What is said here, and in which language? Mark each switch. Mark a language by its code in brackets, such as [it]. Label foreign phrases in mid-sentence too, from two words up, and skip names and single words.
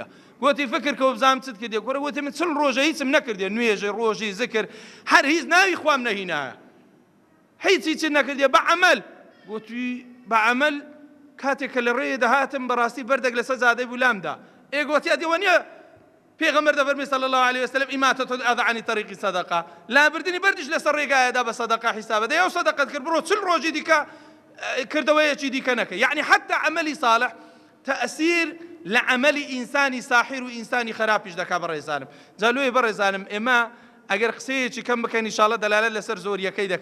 [ckb] گوتی فکر کە بزانم چت کردیە. گوڕە گوتی من 40 ڕۆژە هیچم نەکردیە، نوێژە ڕۆژی زکر هەر هیچ ناوی خوام نەهینایە، هیچ نەکردیە بە عەمەل. گوتی بە عەمەل کاتێک کە لە ڕێیە دەهاتم بەڕاستی بەردێک لەسەر زادەی بولامدا. گوتی ئەدیوە نییە پێغەمبەر دەفەرمێ [ar] صلی الله عليه وسلم ئیماتەة الأذى عن طريق صدقة، [ckb] لابردنی بەردیش لەسەر ڕێگایەدا بە سەدەقە حیسابە دەی ئەو سەدەقەت کرد بڕۆ 40 ڕۆژی دیکە کردەوەیەکی دیکە نەکە. یعنی حتا عەمەلی صالح تەئسیر لە عەمەلی ئینسانی ساحیر و ئینسانی خراپیش دەکا بەڕێزانم. جا لۆیە بەڕێزانم ئێمە ئەگەر قسەیەکی کەم بکەین ئینشاءڵڵا دەلالەت لەسەر زۆریەکەی دەکا.